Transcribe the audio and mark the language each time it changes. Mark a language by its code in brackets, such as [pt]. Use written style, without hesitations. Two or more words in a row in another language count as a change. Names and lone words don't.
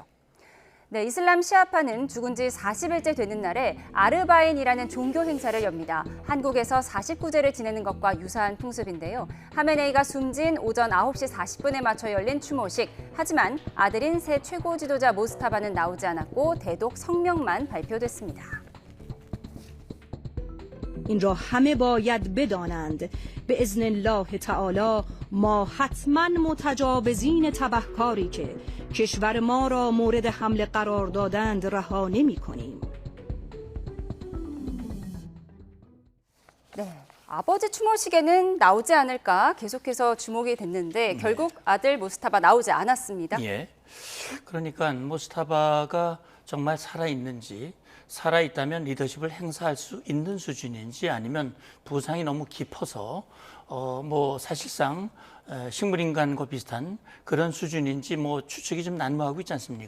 [ko] 네, 이슬람 시아파는 죽은 지 40일째 되는 날에 아르바인이라는 종교 행사를 엽니다. 한국에서 49제를 지내는 것과 유사한 풍습인데요. 하메네이가 숨진 오전 9시 40분에 맞춰 열린 추모식. 하지만 아들인 새 최고 지도자 모스타바는 나오지 않았고 대독 성명만 발표됐습니다. [fa] این را همه باید بدانند به اذن الله تعالی ما حتما متجاوزین تبهکاری که کشور ما را مورد حمله قرار دادند رها نمی کنیم. [ko] 네, 아버지 추모식에는 나오지 않을까 계속해서 주목이 됐는데 결국 아들 모스타바 나오지 않았습니다. 예. 그러니까 모스타바가 정말 살아있는지 살아있다면 리더십을 행사할 수 있는 수준인지 아니면 부상이 너무 깊어서 뭐 사실상 식물인간과 비슷한 그런 수준인지 뭐 추측이 좀 난무하고 있지 않습니까?